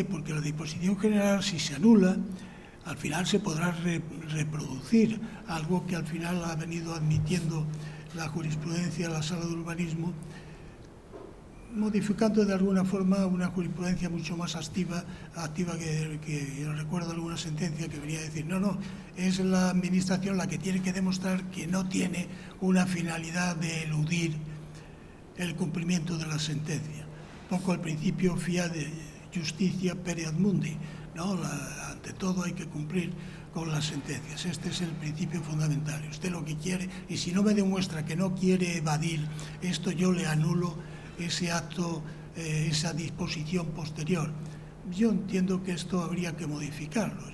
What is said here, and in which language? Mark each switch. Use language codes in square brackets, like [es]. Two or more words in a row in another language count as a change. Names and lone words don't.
[es] Porque la disposición general, si se anula, al final se podrá reproducir, algo que al final ha venido admitiendo la jurisprudencia de la Sala de Urbanismo, modificando de alguna forma una jurisprudencia mucho más activa que yo recuerdo alguna sentencia que venía a decir, no, es la Administración la que tiene que demostrar que no tiene una finalidad de eludir el cumplimiento de la sentencia. Un poco el principio [la] fiat justitia per ad mundi, [es] ¿no? Ante todo hay que cumplir con las sentencias. Este es el principio fundamental. Usted lo que quiere, y si no me demuestra que no quiere evadir esto, yo le anulo ese acto, esa disposición posterior. Yo entiendo que esto habría que modificarlo.